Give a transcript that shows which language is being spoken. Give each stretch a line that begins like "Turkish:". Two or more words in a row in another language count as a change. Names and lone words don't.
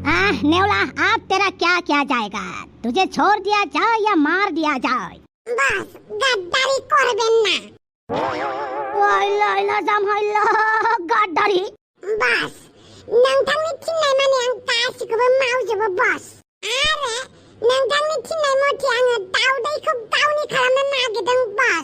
Hindi: नेवला अब तेरा क्या क्या जाएगा, तुझे छोड़ दिया जाए या मार दिया जाए?
Bodo: बस गद्दारी करबेन ना। ओइला जामहाइला गद्दारी। बस नोंथांनि थिननाय माने आं गासिखौबो मावजोबो बस। आरो नोंथांनि थिननाय मथे आङो दाउदैखौ गावनि खालामनो नागिरदों बस।